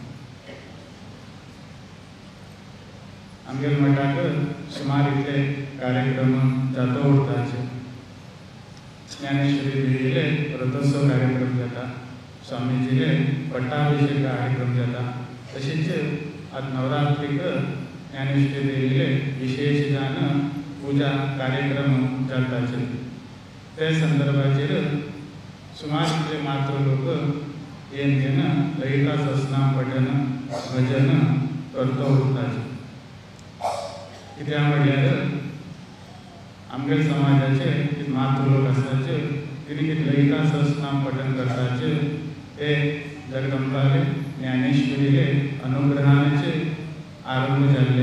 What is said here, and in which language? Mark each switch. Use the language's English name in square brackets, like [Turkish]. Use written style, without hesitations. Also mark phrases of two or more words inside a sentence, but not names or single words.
[Konkani] आमगेले मठाक सुमार इतले कार्यक्रम जातो उरताचे ज्ञानेश्वरी दिलेले रथोत्सव कार्यक्रम जाता स्वामीजीले पट्टाभिषेक कार्यक्रम जाता तशेंच आज नवरात्रीक ज्ञानेश्वरी दिलेले विशेष जान पूजा कार्यक्रम जाताचे ते संदर्भाचेर सुमार इतले मात्र लोक येन ललिता सहस्रनाम पठन भजन करतो उरताचे कित्याक म्हणल्यार आमगे समाजाचे मात्र लोक आसाचे तिणी कितें ललिता सहस्रनाम पठन करताचे ते जगदंबाले ज्ञानेश्वरीले अनुग्रहाचे आरंभ जाल्ले